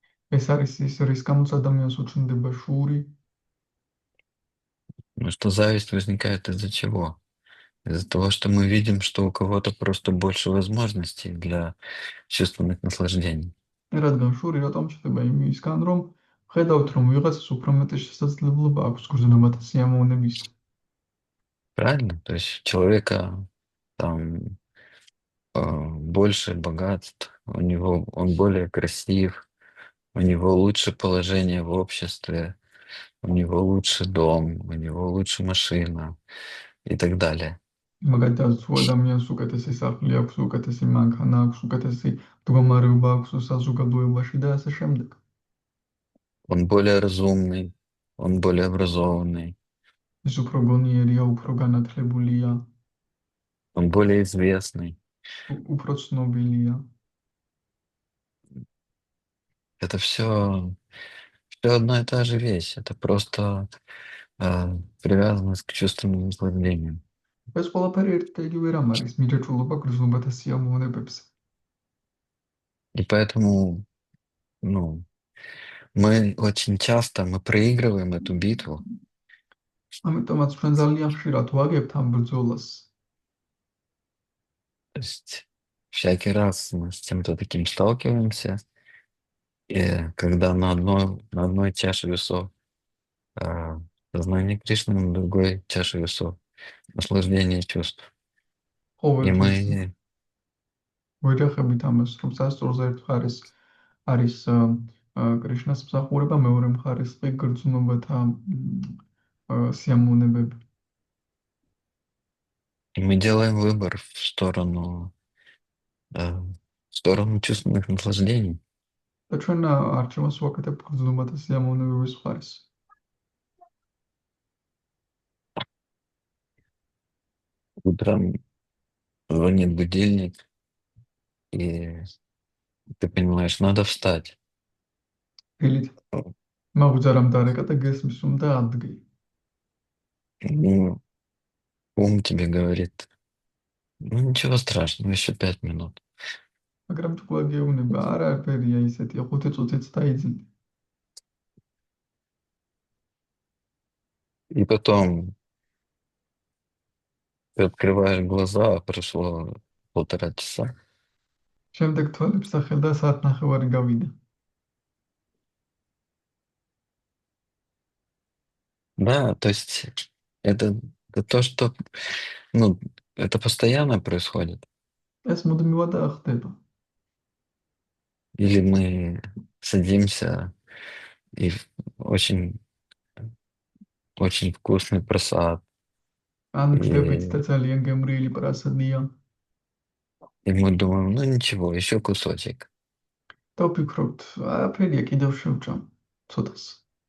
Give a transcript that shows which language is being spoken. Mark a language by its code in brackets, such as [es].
[ka] ეს არის ის, რის გამოც ადამიანს უჩნდება შური. [ru] Ну что зависть возникает из-за чего? Из-за того, что мы видим, что у кого-то просто больше возможностей для чувственных наслаждений. [ka] რადგან შური რატომ ჩნდება იმისგან, რომ ხედავთ, რომ ვიღაცას უფრო მეტი შესაძლებლობა აქვს გრძნობათა სიამოვნებისა. [ru] Правильно? То есть у человека там больше богатств, он более красив, у него лучше положение в обществе, у него лучше дом, у него лучше машина и так далее. [ka] მაგალითად, თუ ადამიანს უკეთესი სახლი აქვს, უკეთესი მანქანა აქვს, უკეთესი მდგომარეობა აქვს საზოგადოებაში და ასე შემდეგ. [ru] Он более разумный, он более образованный, [ka] ის უფრო გონიერია, უფრო განათლებულია, [ru] он более известный. [ka] უფრო ცნობილია. [ru] Это все одна и та же вещь. Это просто привязанность к чувственным наслаждениям. [ka] ეს ყველაფერი ერთ და იგივე რამ არის, მიჯაჭვულობა გრძნობათა სიამოვნებებზე. [ru] И поэтому, ну, Мы очень часто мы проигрываем эту битву, [ka] ამიტომაც ჩვენ ძალიან ხშირად ვაგებთ ამ ბრძოლას. [ru] то есть всякий раз мы с чем-то таким сталкиваемся, и когда на одной чаше весов сознание Кришны, на другой чаше весов наслаждение чувств. И [ka] ყოველთვის [ru] мы [ka] ვეჯახებით ამას, რომ სასწორზე ერთ მხარეს არის კრიშნას მსახურება, მეორე მხარეს კი გრძნობათა სიამოვნებები. [ru] И мы делаем выбор в сторону чувственных наслаждений. [ka] და ჩვენ არჩევას ვაკეთებთ გრძნობათა სიამოვნებების მხარეს. [ru] Утром звонит будильник, и ты понимаешь, надо встать. [ka] დილით მაგუძარამ დარეკა და გესმის რომ და ადგი. [ru] Ну, ум тебе говорит, ну ничего страшного, еще 5 минут. [ka] მაგრამ თქვა გეუბნება, არაფერია ისეთი, 5 წუთიც დაიძინე. [ru] И потом ты открываешь глаза, а прошло 1,5 часа. [ka] შემდეგ თვალებს ახელ და საათნახევარი გავიდა. [ru] Да, то есть это то, что, ну, это постоянно происходит. [ka] ეს მუდმივად ხდება. [ru] Или мы садимся и очень, очень вкусный просад, [ka] ან ჯდებით [ru] и, [ka] და ძალიან გემრიელი პრასადია. [ru] и мы думаем, ну ничего, еще кусочек. [ka] და ვფიქრობთ, არაფერია, კიდევ შევჭამ ცოტას.